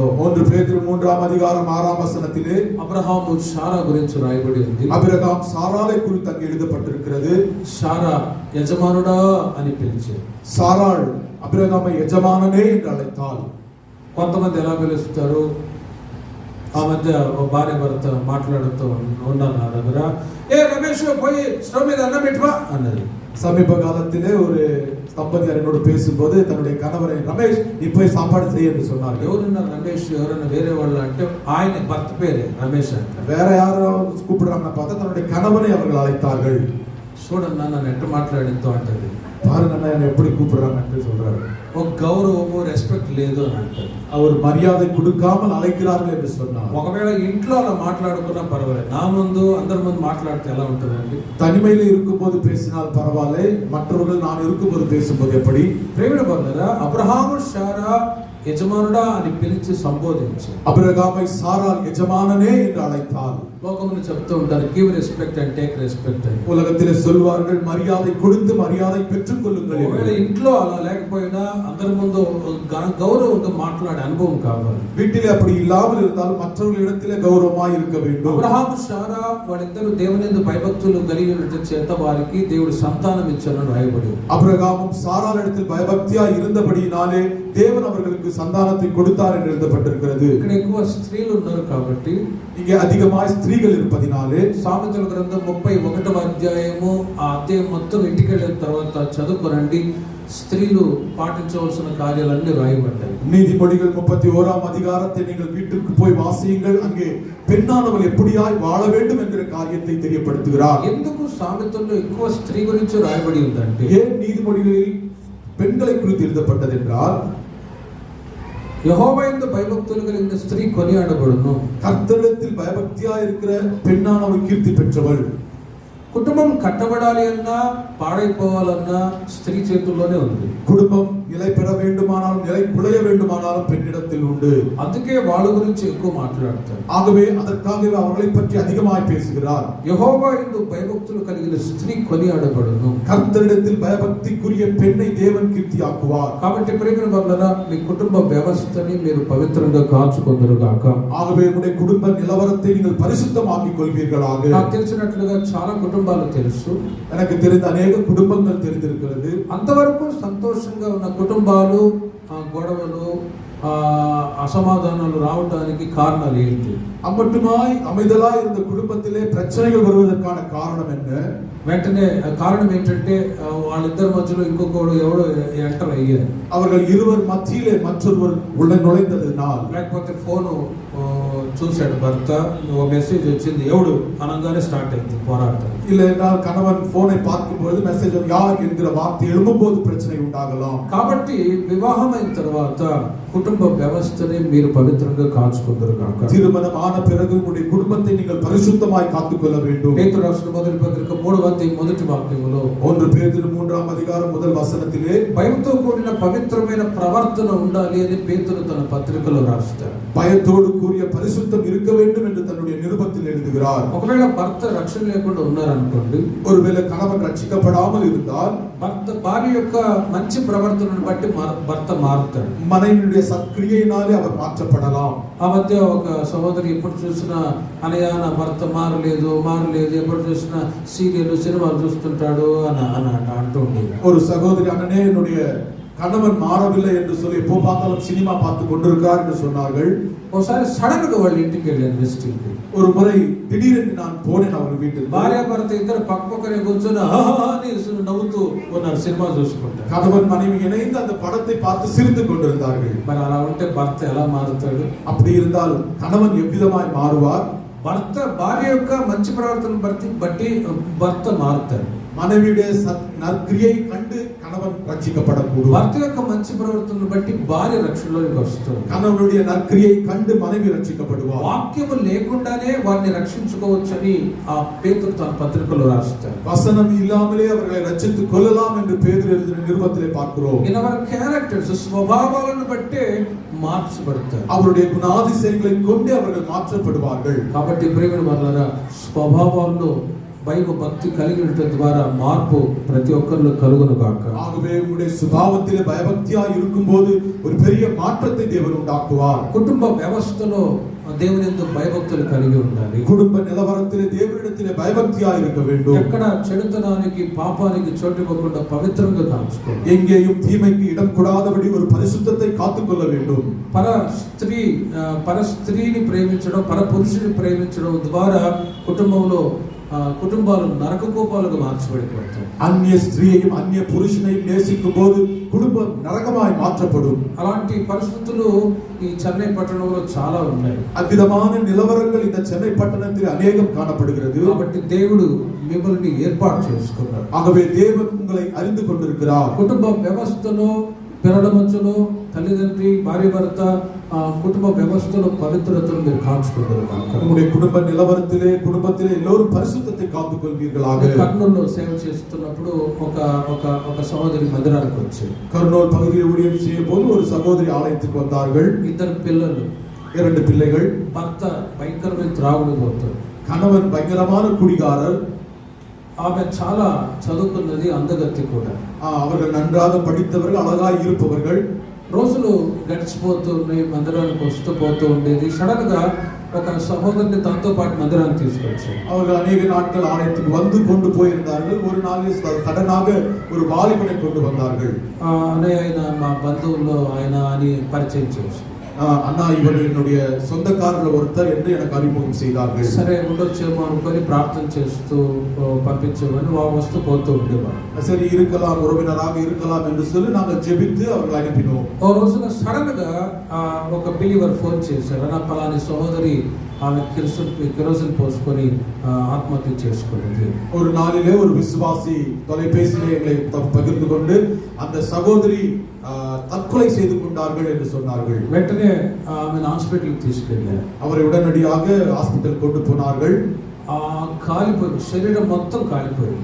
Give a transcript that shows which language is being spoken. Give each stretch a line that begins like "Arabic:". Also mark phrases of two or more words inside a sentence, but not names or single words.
Tamil: 1 பேதுரு 3ஆம் அதிகாரம் 6ஆம் வசனத்திலே
Telugu: అబ్రహాము శారా గురించి రాయబడి ఉంది.
Tamil: அபிரகாம் சாராளை குறித்து அங்கே எழுதப்பட்டிருக்கிறது.
Telugu: శారా యజమానుడా అని పిలిచారు.
Tamil: சாராள் அபிரகாமை எஜமானனே என்று அழைத்தாள்.
Telugu: కొంతమంది ఎలా పిలుస్తారు? ఆ మధ్య భార్య భర్త మాట్లాడుతూ ఉన్నారు నా దగ్గర, ఏ రమేష్ పోయి స్టవ్ మీద అన్నం పెట్టువా అన్నది.
Tamil: சமீப காலத்திலே ஒரு தம்பதியார் என்னோடு பேசும்போது தன்னுடைய கணவரை, ரமேஷ் நீ போய் சாப்பாடு செய்ய என்று சொன்னார்கள்.
Telugu: ఎవరున్నారు రమేష్, ఎవరన్నా వేరే వాళ్ళు అంటే ఆయన భర్త పేరే రమేష్ అంట.
Tamil: வேற யாரும் கூப்பிடுறாங்க பார்த்தா தன்னுடைய கணவனை அவர்கள் அழைத்தார்கள்.
Telugu: చూడన్నా నన్ను ఎట్ట మాట్లాడిందో అంటది.
Tamil: பாருங்க அண்ணா என்னை எப்படி கூப்பிடுறாங்க என்று சொல்றாரு.
Telugu: ఒక గౌరవము రెస్పెక్ట్ లేదు అని అంటారు.
Tamil: அவர் மரியாதை கொடுக்காமல் அழைக்கிறார்கள் என்று சொன்னார்.
Telugu: ఒకవేళ ఇంట్లో అలా మాట్లాడుకున్నా పర్వాలేదు, నా ముందు అందరి ముందు మాట్లాడితే ఎలా ఉంటుందండి?
Tamil: தனிமையில இருக்கும்போது பேசினால் பரவாயில்லை, மற்றவர்கள் நான் இருக்கும்போது பேசும்போது எப்படி?
Telugu: ప్రేమిన బంధురా, అబ్రహాము శారా యజమానుడా అని పిలిచి సంబోధించారు.
Tamil: அபிரகாமை சாராள் எஜமானனே என்று அழைத்தாள்.
Telugu: లోకములు చెప్తూ ఉంటారు,
English: give respect and take respect
Telugu: అని.
Tamil: உலகத்திலே சொல்வார்கள், மரியாதை கொடுத்து மரியாதை பெற்றுக் கொள்ளுங்கள்.
Telugu: ఒకవేళ ఇంట్లో అలా లేకపోయినా అందరి ముందు గౌరవంగా మాట్లాడే అనుభవం కావాలి.
Tamil: வீட்டிலே அப்படி இல்லாமல் இருந்தால் மற்றவர்களிடத்திலே கௌரவமாய் இருக்க வேண்டும்.
Telugu: అబ్రహాము శారా వాళ్ళిద్దరూ దేవుని యందు భయభక్తులు కలిగి ఉండటం చేత వారికి దేవుడు సంతానం ఇచ్చారని రాయబడి.
Tamil: அபிரகாமும் சாராளிடத்தில் பயபக்தியாய் இருந்தபடியினாலே தேவன் அவர்களுக்கு சந்தானத்தை கொடுத்தார் என்று எழுதப்பட்டிருக்கிறது.
Telugu: ఇక్కడ ఎక్కువ స్త్రీలు ఉన్నారు కాబట్టి,
Tamil: இங்கே அதிகமாய் ஸ்திரீகள் இருப்பதினாலே
Telugu: సామెతల గ్రంథం 31వ అధ్యాయము ఆ అధ్యాయం మొత్తం ఇంటికి వెళ్ళిన తర్వాత చదువుకోనండి, స్త్రీలు పాటించవలసిన కార్యాలన్నీ రాయబడ్డాయి.
Tamil: நீதிமொழிகள் 31ஆம் அதிகாரத்தை நீங்கள் வீட்டுக்கு போய் வாசியுங்கள். அங்கே பெண்ணானவள் எப்படியாய் வாழ வேண்டும் என்கிற காரியத்தை தெரியப்படுத்துகிறார்.
Telugu: ఎందుకు సామెతల్లో ఎక్కువ స్త్రీ గురించి రాయబడి ఉందంటే,
Tamil: ஏன் நீதிமொழிகளில் பெண்களை குறித்து எழுதப்பட்டது என்றால்,
Telugu: యెహోవా యందు భయభక్తులు కలిగిన స్త్రీ కొనియాడబడును.
Tamil: கர்த்தரிடத்தில் பயபக்தியாய் இருக்கிற பெண்ணானவள் கீர்த்தி பெற்றவள்.
Telugu: కుటుంబం కట్టబడాలి అన్నా పాడైపోవాలన్నా స్త్రీ చేతుల్లోనే ఉంది.
Tamil: குடும்பம் நிலை பெற வேண்டுமானாலும் நிலை குலைய வேண்டுமானாலும் பெண்ணிடத்தில் உண்டு.
Telugu: అందుకే వాళ్ళ గురించి ఎక్కువ మాట్లాడతారు.
Tamil: ஆகவே அதற்காகவே அவர்களை பற்றி அதிகமாய் பேசுகிறார்.
Telugu: యెహోవా యందు భయభక్తులు కలిగిన స్త్రీ కొనియాడబడును.
Tamil: கர்த்தரிடத்தில் பயபக்திக்குரிய பெண்ணை தேவன் கீர்த்தியாக்குவார்.
Telugu: కాబట్టి ప్రియమైన వారలారా, మీ కుటుంబ వ్యవస్థని మీరు పవిత్రంగా కాచుకొందురుగాక.
Tamil: ஆகவே உங்களுடைய குடும்ப நிலவரத்தை நீங்கள் பரிசுத்தமாக்கிக் கொள்வீர்களாக.
Telugu: నాకు తెలిసినట్లుగా చాలా కుటుంబాలు తెలుసు,
Tamil: எனக்கு தெரிந்த அநேக குடும்பங்கள் தெரிந்திருக்கிறது.
Telugu: అంతవరకు సంతోషంగా ఉన్న కుటుంబాలు గొడవలు అసమాధానాలు రావడానికి కారణాలు ఏంటి?
Tamil: అమ్మట్టుమాయ్ அமைதலாய் இருந்த குடும்பத்திலே பிரச்சனைகள் வருவதற்கான காரணம் என்ன?
Telugu: వెంటనే కారణం ఏంటంటే వాళ్ళిద్దరి మధ్యలో ఇంకొకడు ఎవడో ఎంటర్ అయ్యారు.
Tamil: அவர்கள் இருவர் மத்தியிலே மற்றொருவர் உள்ள நுழைந்ததினால்,
Telugu: లేకపోతే ఫోను చూశాడు భర్త, ఓ మెసేజ్ వచ్చింది ఎవడు అనగానే స్టార్ట్ అయింది పోరాటం.
Tamil: இல்லை என்றால் கணவன் போனை பார்க்கும்போது மெசேஜ் யார் என்கிற வார்த்தை எழும்பும்போது பிரச்சனை உண்டாகலாம்.
Telugu: కాబట్టి వివాహం అయిన తర్వాత కుటుంబ వ్యవస్థని మీరు పవిత్రంగా కాచుకుందరుగాక.
Tamil: திருமணம் ஆன பிறகு உங்களுடைய குடும்பத்தை நீங்கள் பரிசுத்தமாய் காத்துக்கொள்ள வேண்டும்.
Telugu: పేతురు రాసిన మొదటి పత్రిక 3వ అధ్యాయం మొదటి వాక్యములో
Tamil: 1 பேதுரு 3ஆம் அதிகாரம் முதல் வசனத்திலே
Telugu: భయంతో కూడిన పవిత్రమైన ప్రవర్తన ఉండాలి అని పేతురు తన పత్రికలో రాస్తాడు.
Tamil: பயத்தோடு கூடிய பரிசுத்தம் இருக்க வேண்டும் என்று தன்னுடைய நிருபத்தில் எழுதுகிறார்.
Telugu: ఒకవేళ భర్త రక్షణ లేకుండా ఉన్నారనుకోండి,
Tamil: ஒருவேளை கணவன் ரட்சிக்கப்படாமல் இருந்தால்
Telugu: భార్య యొక్క మంచి ప్రవర్తనను బట్టి భర్త మారుతాడు.
Tamil: மனைவியுடைய சத்கிரியையினாலே அவர் மாற்றப்படலாம்.
Telugu: ఆ మధ్య ఒక సహోదరి ఎప్పుడు చూసినా అనయ్య నా భర్త మారలేదు ఎప్పుడు చూసినా సీరియల్ సినిమాలు చూస్తుంటాడు అని అంటూ ఉండేది.
Tamil: ஒரு சகோதரி, அண்ணனே என்னுடைய கணவன் மாறவில்லை என்று சொல்லி எப்போ பார்த்தாலும் சினிமா பார்த்து கொண்டிருக்கார் என்று சொன்னார்கள்.
Telugu: ఒకసారి సడన్ గా వాళ్ళ ఇంటికి వెళ్ళాను విజిటింగ్.
Tamil: ஒரு முறை திடீரென்று நான் போனேன் அவர்கள் வீட்டுக்கு.
Telugu: భార్య భర్త ఇద్దరు పక్కపక్కనే కూర్చొని నవ్వుతూ ఉన్నారు, సినిమా చూసుకుంటారు.
Tamil: கணவன் மனைவி இணைந்து அந்த படத்தை பார்த்து சிரித்து கொண்டிருந்தார்கள்.
Telugu: మరి అలా ఉంటే భర్త ఎలా మారుతాడు?
Tamil: அப்படி இருந்தால் கணவன் எவ்விதமாய் மாறுவார்?
Telugu: భార్య యొక్క మంచి ప్రవర్తన బట్టి భర్త మారుతాడు.
Tamil: மனைவியுடைய நற்கிரியை கண்டு கணவன் ரட்சிக்கப்படக்கூடும்.
Telugu: భర్త యొక్క మంచి ప్రవర్తనను బట్టి భార్య రక్షణలోకి వస్తుంది.
Tamil: கணவனுடைய நற்கிரியை கண்டு மனைவி ரட்சிக்கப்படுவார்.
Telugu: వాక్యము లేకుండానే వారిని రక్షించుకోవచ్చని ఆ పేతురు తన పత్రికలో రాస్తాడు.
Tamil: வசனம் இல்லாமலே அவர்களை ரட்சித்துக் கொள்ளலாம் என்று பேதுரு எழுதின நிருபத்திலே பார்க்கிறோம்.
English: in our characters,
Telugu: స్వభావాలను బట్టే మార్చబడతారు.
Tamil: அவருடைய குணாதிசயங்களை கொண்டு அவர்கள் மாற்றப்படுவார்கள்.
Telugu: కాబట్టి ప్రియమైన వారలారా, స్వభావాల్లో బైబిల్ భక్తి కలిగి ఉండటం ద్వారా మార్పు ప్రతి ఒక్కరిలో కలుగును గాక.
Tamil: ஆகவே உங்களுடைய சுபாவத்திலே பயபக்தியாய் இருக்கும்போது ஒரு பெரிய மாற்றத்தை தேவன் உண்டாக்குவார்.
Telugu: కుటుంబ వ్యవస్థలో దేవుని యందు భయభక్తులు కలిగి ఉండాలి.
Tamil: குடும்ப நிலவரத்திலே தேவனிடத்திலே பயபக்தியாய் இருக்க வேண்டும்.
Telugu: ఎక్కడ చెడుతనానికి పాపానికి చోటు ఇవ్వకుండా పవిత్రంగా కాచుకోవాలి.
Tamil: எங்கேயும் தீமைக்கு இடம் கூடாதபடி ஒரு பரிசுத்தத்தை காத்துக்கொள்ள வேண்டும்.
Telugu: పర స్త్రీని ప్రేమించడం, పర పురుషుని ప్రేమించడం ద్వారా కుటుంబాలు నరక కోపాలుగా మార్చబడిపోతాయి.
Tamil: அன்ய ஸ்த்ரீயையும் அன்ய புருஷுனையும் நேசிக்கும் போது குடும்பம் நரகமாய் மாற்றப்படும்.
Telugu: అలాంటి పరిస్థితులు ఈ చెన్నై పట్టణంలో చాలా ఉన్నాయి.
Tamil: అద్భుతమైన నిలవరங்கள் இந்த சென்னை பட்டணத்தில் அநேகம் காணப்படுகிறது.
Telugu: కాబట్టి దేవుడు మిమ్మల్ని ఏర్పాటు చేసుకున్నాడు.
Tamil: ஆகவே தேவன் உங்களை அறிந்து கொண்டிருக்கிறார்.
Telugu: కుటుంబ వ్యవస్థలో పిల్లల మధ్యలో తల్లిదండ్రి భార్య భర్త కుటుంబ వ్యవస్థలో పవిత్రతను మీరు కాచుకుంటారు.
Tamil: உங்களுடைய குடும்ப நிலவரத்திலே குடும்பத்திலே எல்லோரும் பரிசுத்தத்தை காத்துக்கொள்வீர்களாக.
Telugu: కర్నూలులో సేవ చేస్తున్నప్పుడు ఒక సహోదరి మందిరానికి వచ్చి
Tamil: కర్నూలు పகுதியில் ஊழியம் செய்யும் போது ஒரு சகோதரி ஆலயத்துக்கு வந்தார்கள்.
Telugu: ఇద్దరు పిల్లలు,
Tamil: 2 பிள்ளைகள்.
Telugu: భర్త భయంకరమైన త్రాగుడుపోతాడు.
Tamil: கணவன் பயங்கரமான குடிகாரர்.
Telugu: ఆమె చాలా చదువుకున్నది, అందగత్తి కూడా.
Tamil: அவர்கள் நன்றாக படித்தவர்கள், அழகாய் இருப்பவர்கள்.
Telugu: రోజులు గడిచిపోతూ ఉన్నాయి, మందిరానికి వస్తూ పోతూ ఉండేది. సడన్ గా ఒక సహోదరుని తనతో పాటు మందిరానికి తీసుకొచ్చారు.
Tamil: அவர்கள் அநேக நாட்கள் ஆலயத்துக்கு வந்து கொண்டு போயிருந்தார்கள். ஒரு நாளில் சடனாக ஒரு வாலிபனை கொண்டு வந்தார்கள்.
Telugu: ఆయన మా బంధువుల్లో ఆయన అని పరిచయం చేసి,
Tamil: அண்ணா இவர் என்னுடைய சொந்தக்காரர்கள் ஒருத்தர் என்று எனக்கு அறிமுகம் செய்தார்கள்.
Telugu: సరే ఉండొచ్చేమో అనుకొని ప్రార్థన చేస్తూ పంపించేవారు. వస్తూ పోతూ ఉండేవారు.
Tamil: சரி இருக்கலாம், உறவினராக இருக்கலாம் என்று சொல்லி நாங்கள் ஜெபித்து அவர்கள் அனுப்பினோம்.
Telugu: ఓ రోజున సడన్ గా ఒక బిలీవర్ ఫోన్ చేశారు. నా పలాని సహోదరి ఆమె కిరోసిన్ పోసుకొని ఆత్మహత్య చేసుకున్నది.
Tamil: ஒரு நாளிலே ஒரு விசுவாசி தொலைபேசியிலே எங்களை பகிர்ந்து கொண்டு அந்த சகோதரி தற்கொலை செய்து கொண்டார்கள் என்று சொன்னார்கள்.
Telugu: వెంటనే ఆమెను హాస్పిటల్కి తీసుకెళ్ళారు.
Tamil: அவரை உடனடியாக ஹாஸ்பிட்டல் கொண்டு போனார்கள்.
Telugu: కాలిపోయి శరీరం మొత్తం కాలిపోయింది.